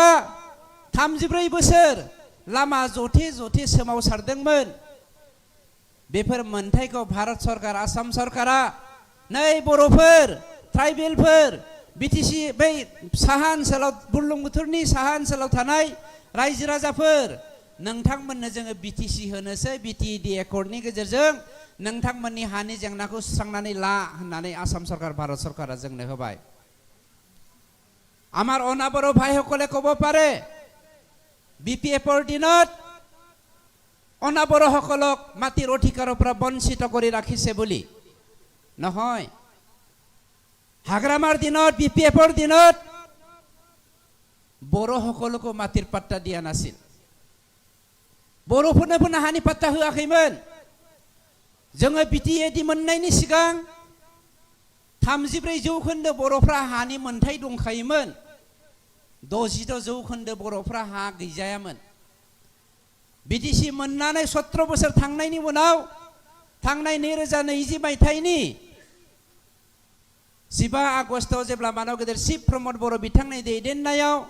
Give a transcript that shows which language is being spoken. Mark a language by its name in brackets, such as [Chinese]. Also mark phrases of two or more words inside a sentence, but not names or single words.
[Bodo] 34 बोसोर लामा जथे सोमावसारदोंमोन बेफोर मोनथायखौ भारत सरकार आसाम सरकारा नै बर'फोर ट्राइबेलफोर बिटिसि बै साहा ओनसोलाव बुरलुंबुथुरनि साहा ओनसोलाव थानाय रायजो राजाफोर नोंथांमोननो जोङो बिटिसि होनोसै बिटिएडि एकर्डनि गेजेरजों नोंथांमोननि हानि जेंनाखौ सुस्रांनानै ला होननानै आसाम सरकार भारत सरकारा जोंनो होबाय [Assamese] আমাৰ অনাবর ভাইসকলে ক'ব পাৰে বিপিএফৰ দিনত অনাবৰসকলক মাটিৰ অধিকাৰৰ পৰা বঞ্চিত কৰি ৰাখিছে বুলি নহয় হাগ্ৰামাৰ দিনত বিপিএফৰ দিনত বড়োসকলকো মাটিৰ পাট্টা দিয়া নাছিল [Bodo] बर'फोरनो हानि पाट्टा होआखैमोन जोङो बिटिएडि मोननायनि सिगां 34% बर'फ्रा हानि मोनथाय दंखायोमोन 66% बर'फ्रा हा गैजायामोन बिटिसि मोननानै 17 बोसोर थांनायनि उनाव थांनाय 2020 मायथाइनि 15 आगस्टआव जेब्ला मानव गेदेर शिव प्रमद बर' बिथांनि दैदेननायाव